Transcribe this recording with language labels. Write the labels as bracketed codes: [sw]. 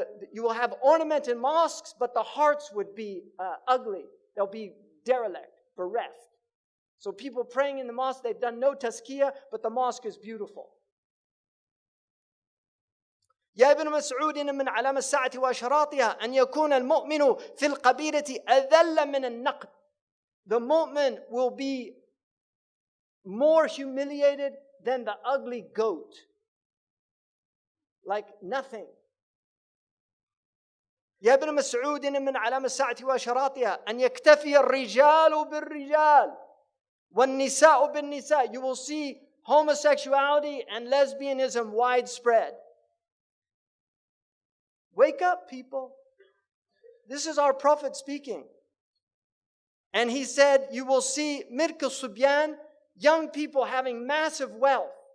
[en] You will have ornamented mosques, but the hearts would be ugly. They'll be derelict, bereft. So people praying in the mosque, they've done no tazkiyah, but the mosque is beautiful. [ar] يا ابن مسعود إن من علامة الساعة وأشراطها أن يكون المؤمن في القبيلة أذل من النقد. [en] The mu'min will be more humiliated than the ugly goat. Like nothing. [ar] يا ابن مسعود إن من علامة الساعة وأشراطها أن يكتفي الرجال بالرجال والنساء بالنساء. [en] You will see homosexuality and lesbianism widespread. Wake up, people. This is our Prophet speaking. And he said, you will see Mirk al-Subyan, young people having massive wealth.